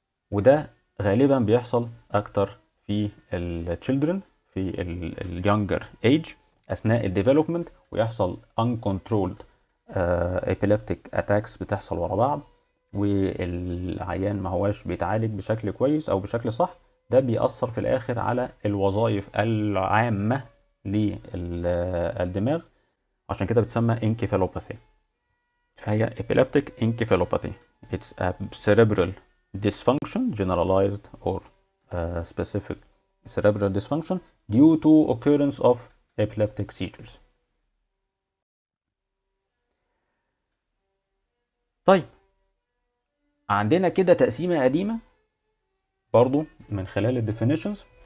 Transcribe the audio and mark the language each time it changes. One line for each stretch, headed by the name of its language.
Arabic: وده غالبا بيحصل أكتر في الchildren في اليونجر ايج أثناء الديفلوبمنت، ويحصل
English: uncontrolled epileptic attacks
Arabic: بتحصل ورا بعض، والعيان ما هواش بيتعالج بشكل كويس أو بشكل صح. ده بيأثر في الآخر على الوظائف العامة للدماغ، عشان كده بتسمى encephalopathy.
English: فهي epileptic encephalopathy. It's a cerebral dysfunction, generalized or specific cerebral dysfunction due to occurrence of epileptic seizures.
Arabic: طيب عندنا كده تقسيمة قديمة برضو من خلال ال definitions.